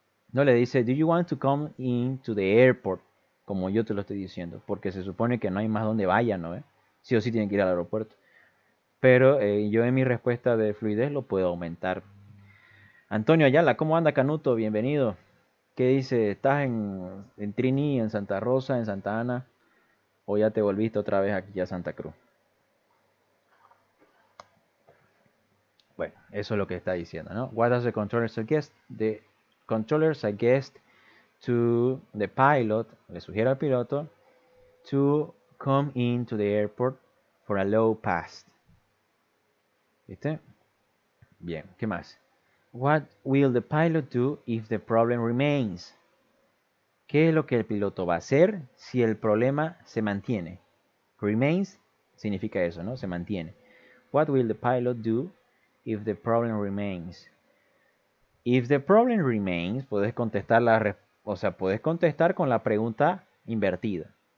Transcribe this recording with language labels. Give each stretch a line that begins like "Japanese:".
Spanish: No le dice,
English: do you want to come into the airport?
Spanish: Como yo te lo estoy diciendo. Porque se supone que no hay más donde vaya, ¿no? Sí o sí tienen que ir al aeropuerto. Pero yo en mi respuesta de fluidez lo puedo aumentar. Antonio Ayala, ¿cómo anda, Canuto? Bienvenido. ¿Qué dice? ¿Estás en Trini, en Santa Rosa, en Santa Ana? ¿O ya te volviste otra vez aquí a Santa Cruz? Bueno, eso es lo que está diciendo, ¿no?
English: What does the controller suggest? The controller suggests to the pilot,
Spanish: le sugiere al piloto,
English: to come into the airport for a low pass.
Spanish: ¿Viste? Bien, ¿qué más?
English: What will the pilot do if the problem remains?
Spanish: ¿Qué es lo que el piloto va a hacer si el problema se mantiene? Remains significa eso, ¿no? Se mantiene.
English: What will the pilot do if the problem remains? If the problem remains,
Spanish: puedes contestar puedes contestar con la pregunta invertida.